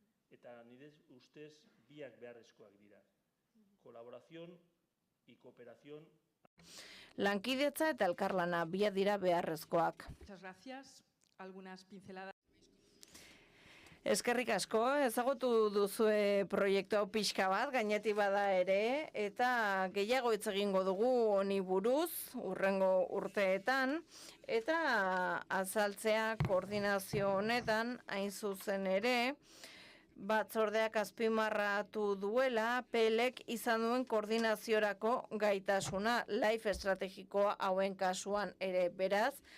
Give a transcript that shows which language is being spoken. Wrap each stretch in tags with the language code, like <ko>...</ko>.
<eu>Eta nire ustez biak beharrezkoak dira.</eu> <es>Kolaborazion y cooperación.</es> <eu>Lankidetza eta elkarlana biak dira beharrezkoak.</eu> <es>Muchas gracias. Algunas pinceladas.</es> <eu>Eskerrik asko, ezagutu duzue proiektu hau pixka bat, gainetik bada ere, eta gehiago hitz egingo dugu honi buruz, hurrengo urteetan, eta azaltzea koordinazio honetan, hain zuzen ere, batzordeak azpimarratu duela, PLek izan duen koordinaziorako gaitasuna, life estrategikoa hauen kasuan ere, beraz,</eu>